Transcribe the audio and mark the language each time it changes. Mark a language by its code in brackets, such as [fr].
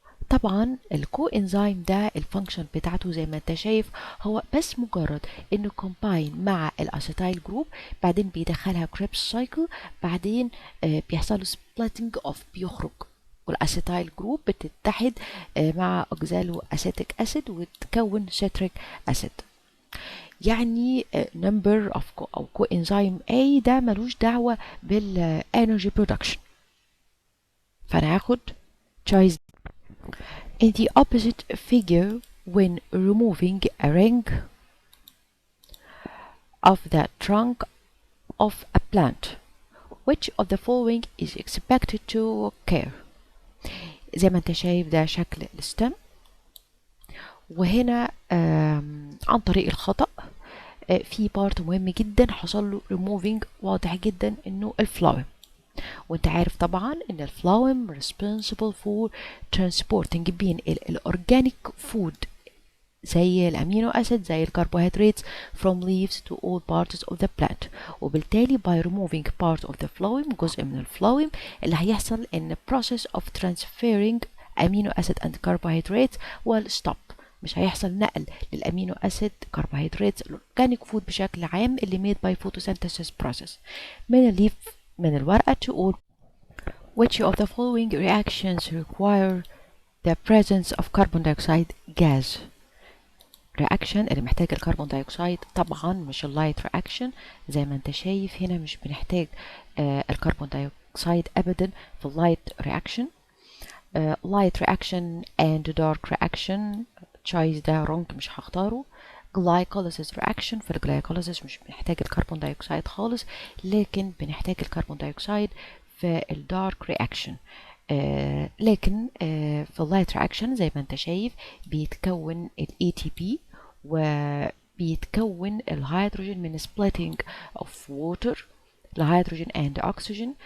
[ar] طبعا الكوانزيم ده الفانكشن بتاعته زي ما انت شايف هو بس مجرد انه كومباين مع الاسيتايل جروب، بعدين بيدخلها كريبس سايكل، بعدين بيحصل له سبليتنج اوف، بيخرج، والاسيتايل جروب بتتحد مع اوكزالو اسيتيك اسيد وتكون سيتريك اسيد. يعني number of او coenzyme A ده ملوش دعوة بالانرجي برودكشن. فانا هاخد choice. [en] In the opposite figure, when removing a ring of the trunk of a plant, which of the following is expected to occur? [ar] زي ما انت شايف ده شكل الستم، وهنا عن طريق الخطأ في بارت مهم جدا حصل له removing، واضح جدا انه الفلاوم، وانت عارف طبعا ان الفلاوم [en] responsible for transporting [ar] بين الاورجانيك فود زي الامينو اسيد زي الكربوهيدرات [en] from leaves to all parts of the plant، وبالتالي by removing part of the phloem، [ar] جزء من الفلويم، اللي هيحصل ان [en] process of transferring amino acid and carbohydrates will stop. [ar] مش هيحصل نقل للامينو اسيد كربوهيدرات الاورجانيك فود بشكل عام اللي made by photosynthesis process من الليف من الورقة. تقول [en] which of the following reactions require the presence of carbon dioxide gas. [ar] reaction اللي محتاج الكربون دايوكسيد طبعا مش اللايت reaction، زي ما انت شايف هنا مش بنحتاج الكربون دايوكسيد ابدا في اللايت reaction. [en] light reaction and dark reaction choice ده wrong [ar] مش هختاره. glycolysis reaction، في الجلايكوليسيس مش بنحتاج الكربون دايوكسيد خالص، لكن بنحتاج الكربون دايوكسيد في الدارك رياكشن. لكن في اللايت رياكشن زي ما انت شايف بيتكون ال ATP وبيتكون الهيدروجين من [en] splitting of water [ar] الهيدروجين and oxygen.